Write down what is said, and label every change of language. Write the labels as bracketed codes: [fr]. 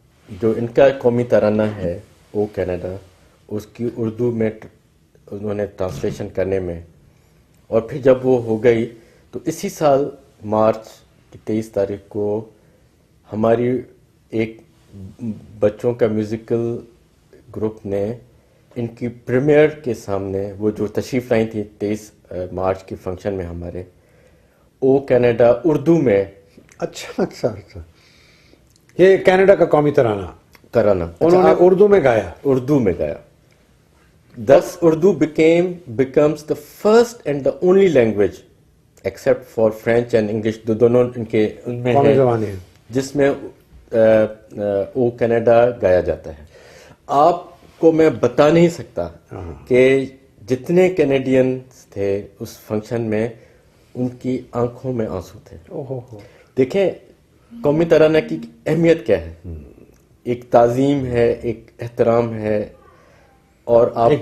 [ur] جو ان کا قومی ترانہ ہے او کینیڈا، اس کی اردو میں انہوں نے ٹرانسلیشن کرنے میں، اور پھر جب وہ ہو گئی تو اسی سال مارچ کی 23 تاریخ کو ہماری ایک بچوں کا میوزیکل گروپ نے ان کی پریمیئر کے سامنے، وہ جو تشریف لائی تھی 23 مارچ کے فنکشن میں ہمارے، او کینیڈا اردو میں اچھا اچھا اچھا، یہ کینیڈا کا قومی ترانہ انہوں نے اردو میں گایا. اردو میں گایا. [en] Thus Urdu becomes the first and the only language except for French and English [ur] جو دونوں ان کے ان میں قومی زبانیں ہیں جس میں او کینیڈا گایا جاتا ہے. آپ کو میں بتا نہیں سکتا کہ جتنے کینیڈینز تھے اس فنکشن میں ان کی آنکھوں میں آنسو تھے. دیکھیں قومی ترانہ کی اہمیت کیا ہے، ایک تعظیم ہے، ایک احترام ہے، اور آپ